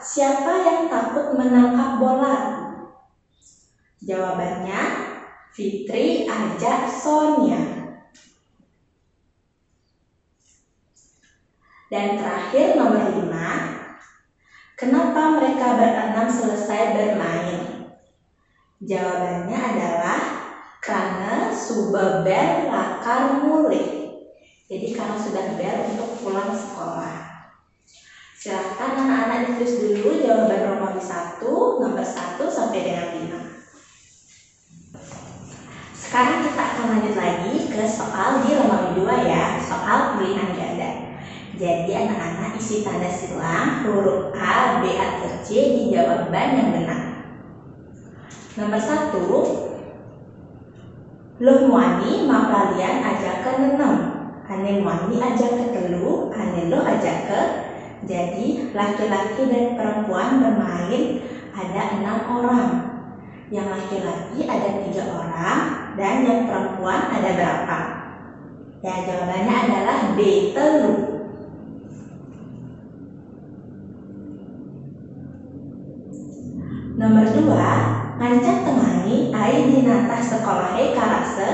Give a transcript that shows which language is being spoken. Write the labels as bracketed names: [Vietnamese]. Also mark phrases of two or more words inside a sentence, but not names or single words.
[Indonesian] Siapa yang takut menangkap bola? Jawabannya Fitri ajak Sonia. Dan terakhir nomor 5. Kenapa mereka berenam selesai bermain? Jawabannya adalah karena sudah bel [Balinese] lakar mulih. [Indonesian] Jadi karena sudah bel untuk pulang sekolah. Silakan anak-anak ditulis dulu jawaban Romawi 1 nomor 1 sampai dengan 5. Sekarang kita akan lanjut lagi ke soal di Romawi 2 ya, soal pilihan ganda. Jadi anak-anak isi tanda silang huruf A, B, atau C di jawaban yang benar. Nomor 1. [Balinese] Loh muani maplalian ajak ke nenem. Ane muani ajak ke telu, ane lo ajak ke. [Indonesian] Jadi laki-laki dan perempuan bermain ada 6 orang. Yang laki-laki ada 3 orang dan yang perempuan ada berapa? Ya, jawabannya adalah B, telu. [Balinese] Nomor 2, ngancak temani ai di natah sekolah karase.